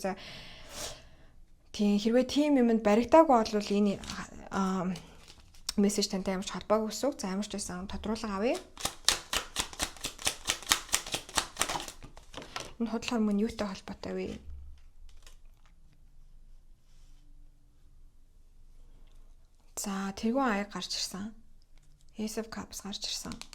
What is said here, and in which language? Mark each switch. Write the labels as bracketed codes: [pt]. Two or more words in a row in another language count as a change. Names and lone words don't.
[mn] За тийм хэрвээ тийм юмд баригдаагүй бол энэ мессеж тантай ямар ч холбоогүй гэсэн үг. За ямар ч байсан тодруулга авъя. Энэ худал хормон юутай холбоотой вэ? За тэргүүн аяг гарч ирсэн. Ace of Cups гарч ирсэн.